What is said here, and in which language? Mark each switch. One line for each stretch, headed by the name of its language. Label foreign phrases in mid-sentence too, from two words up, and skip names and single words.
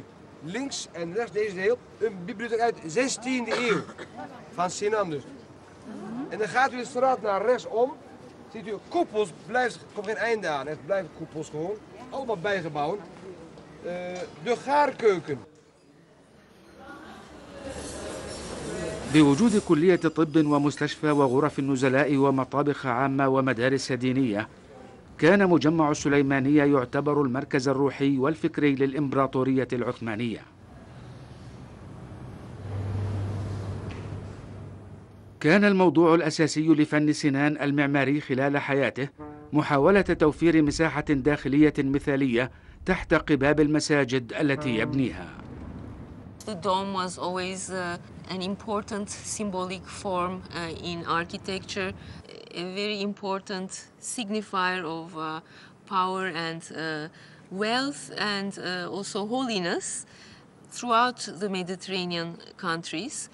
Dutch: Links en rechts deze deel. Een bibliotheek uit de 16e eeuw. Van Sinan dus. En dan gaat u de straat naar rechts om. Ziet u, koepels, komt geen einde aan. Het blijven koepels gewoon. Allemaal bijgebouwen. De gaarkeuken.
Arabic: بوجود كلية طب ومستشفى وغرف النزلاء ومطابخ عامة ومدارس دينية، كان مجمع السليمانية يعتبر المركز الروحي والفكري للإمبراطورية العثمانية. كان الموضوع الأساسي لفن سنان المعماري خلال حياته محاولة توفير مساحة داخلية مثالية تحت قباب المساجد التي يبنيها.
English: The dome was always an important symbolic form in architecture, a very important signifier of power and wealth and also holiness throughout the Mediterranean countries.